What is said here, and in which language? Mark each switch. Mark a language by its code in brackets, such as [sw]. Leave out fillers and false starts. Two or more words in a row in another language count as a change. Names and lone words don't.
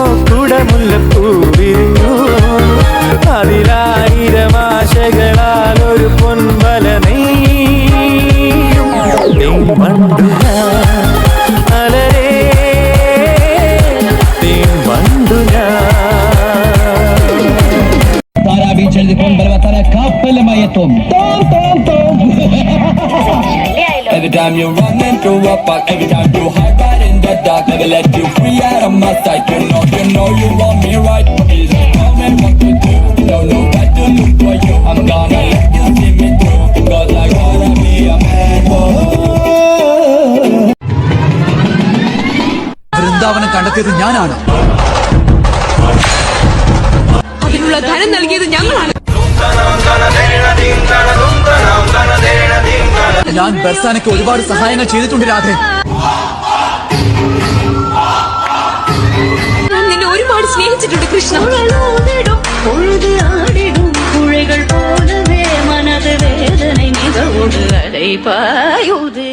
[ml] കുടമുല്ലപ്പൂ വിരിഞ്ഞു അതിലായിരം ആശകളാൽ ഒരു പൊൻവല നെയ്യും തേൻവണ്ടുന അലരേ തേൻവണ്ടുന [en] Every time you run into a park, every time you hide right in the dark, never let you free out of my sight. You know you want me right. Please tell me what to do. Don't know what to look for you. I'm gonna let you see me through, 'cause I wanna be a man. [ml] വൃന്ദാവനം കണ്ടെത്തിയത് ഞാനാണ്. അതിനുള്ള ധനം നൽകിയത് ഞങ്ങളാണ്. ഞാൻ ബർസാനയ്ക്ക് ഒരുപാട് സഹായങ്ങൾ ചെയ്തിട്ടുണ്ട് രാധേ. ഞാൻ നിന്നെ ഒരുപാട് സ്നേഹിച്ചിട്ടുണ്ട് കൃഷ്ണ. [ta] புழைகள் போலவே மனது വേദனை மிகவோடு அலை பாயுது.